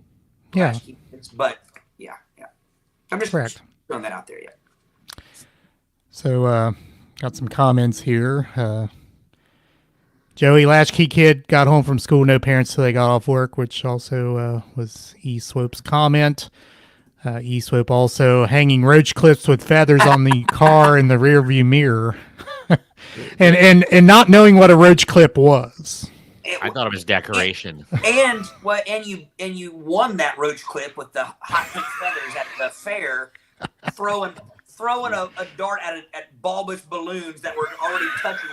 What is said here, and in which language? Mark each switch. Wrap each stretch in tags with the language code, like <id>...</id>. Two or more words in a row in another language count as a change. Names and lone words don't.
<en>Yeah, latchkey kids, but yeah. I'm just correct. throwing that out there. Yeah. So, got some comments here. Joey, latchkey kid, got home from school, no parents till they got off work, which also was E-Swope's comment. E-Swope also hanging roach clips with feathers on the car in the rearview mirror. and not knowing what a roach clip was. I thought it was decoration. And you won that roach clip with the hot pink feathers at the fair, throwing a dart at bulbous balloons that were already touching.</en>